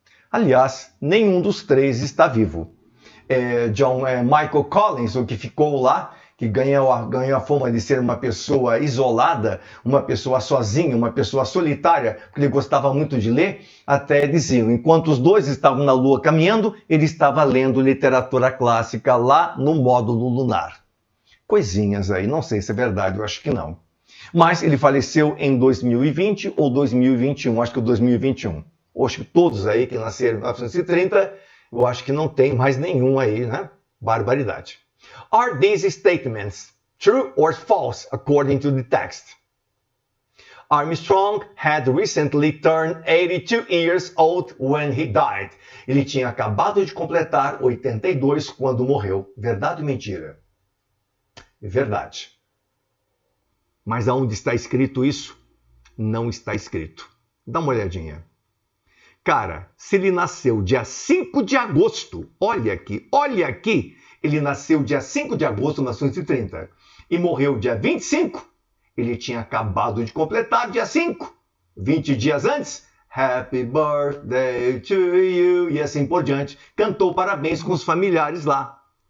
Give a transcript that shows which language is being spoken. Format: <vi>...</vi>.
<pt>Aliás, nenhum dos três está vivo. Michael Collins, o que ficou lá, que ganhou a fama de ser uma pessoa isolada, uma pessoa sozinha, uma pessoa solitária, porque ele gostava muito de ler, até diziam, enquanto os dois estavam na Lua caminhando, ele estava lendo literatura clássica lá no módulo lunar. Coisinhas aí, não sei se é verdade, eu acho que não. Mas ele faleceu em 2020 ou 2021, acho que 2021. Acho que todos aí que nasceram em 1930, eu acho que não tem mais nenhum aí, né? Barbaridade.</pt> <en>Are these statements true or false according to the text? Armstrong had recently turned 82 years old when he died.</en> <pt>Ele tinha acabado de completar 82 quando morreu. Verdade ou mentira? Verdade. Mas aonde está escrito isso? Não está escrito. Dá uma olhadinha. Cara, se ele nasceu dia 5 de agosto, olha aqui, ele nasceu dia 5 de agosto de 1930 e morreu dia 25, ele tinha acabado de completar dia 5, 20 dias antes,</pt> <en>Happy Birthday to you,</en> <pt>e assim por diante, cantou parabéns com os familiares lá.</pt>